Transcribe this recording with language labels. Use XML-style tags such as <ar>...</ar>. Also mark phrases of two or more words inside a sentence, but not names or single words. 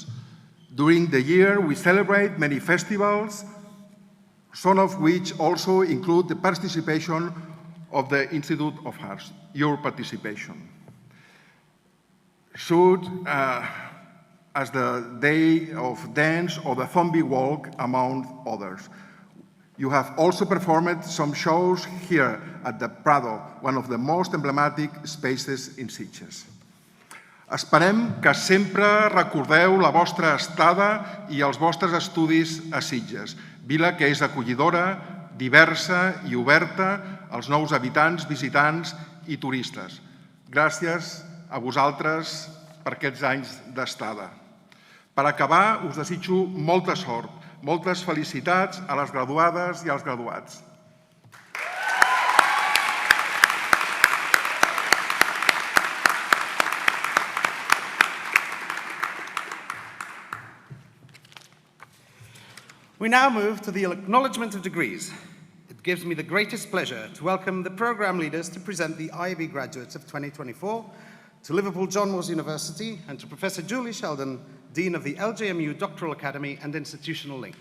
<en>During the year, we celebrate many festivals, some of which also include the participation of the Institute of Arts, your participation. Such as the Day of Dance or the Zombie Walk, among others. You have also performed some shows here at the Prado, one of the most emblematic spaces in Sitges.</en> <ca>Esperem que sempre recordeu la vostra estada i els vostres estudis a Sitges, vila que és acollidora, diversa i oberta als nous habitants, visitants i turistes. Gràcies a vosaltres per aquests anys d'estada. Per acabar, us desitjo molta sort, moltes felicitats a les graduades i als graduats.</ca> <en>We now move to the acknowledgement of degrees. It gives me the greatest pleasure to welcome the programme leaders to present the IAB graduates of 2024 to Liverpool John Moores University and to Professor Julie Sheldon, Dean of the LJMU Doctoral Academy and Institutional Link.</en>